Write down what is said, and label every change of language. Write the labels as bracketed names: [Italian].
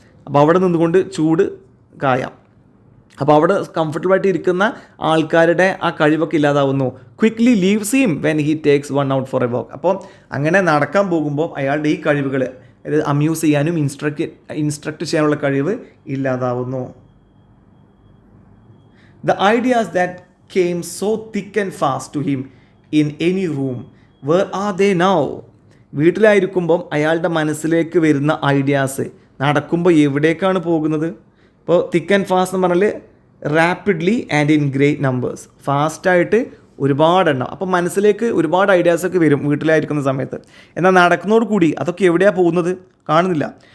[Malayalam] അപ്പോൾ അവിടെ നിന്നുകൊണ്ട് ചൂട് കായാം. അപ്പോൾ അവിടെ കംഫർട്ടബിളായിട്ട് ഇരിക്കുന്ന ആൾക്കാരുടെ ആ കഴിവൊക്കെ ഇല്ലാതാവുന്നു. [English] Quickly leaves him when he takes one out for a walk. [Malayalam] അപ്പോൾ അങ്ങനെ നടക്കാൻ പോകുമ്പോൾ അയാളുടെ ഈ കഴിവുകൾ, അതായത് അമ്യൂസ് ചെയ്യാനും ഇൻസ്ട്രക്ട് ചെയ്യാനുള്ള കഴിവ് ഇല്ലാതാവുന്നു. [English] The ideas that came so thick and fast to him in any room, where are they now? [Malayalam] വീട്ടിലായിരിക്കുമ്പം അയാളുടെ മനസ്സിലേക്ക് വരുന്ന ഐഡിയാസ് നടക്കുമ്പോൾ എവിടേക്കാണ് പോകുന്നത്? [English] ഇപ്പോൾ thick and fast [Malayalam] എന്ന് പറഞ്ഞാൽ [English] rapidly and in great numbers, [Malayalam] ഫാസ്റ്റായിട്ട് ഒരുപാടെണ്ണം. അപ്പോൾ മനസ്സിലേക്ക് ഒരുപാട് ഐഡിയാസൊക്കെ വരും വീട്ടിലായിരിക്കുന്ന സമയത്ത്. എന്നാൽ നടക്കുന്നതോട് കൂടി അതൊക്കെ എവിടെയാണ് പോകുന്നത്? കാണുന്നില്ല.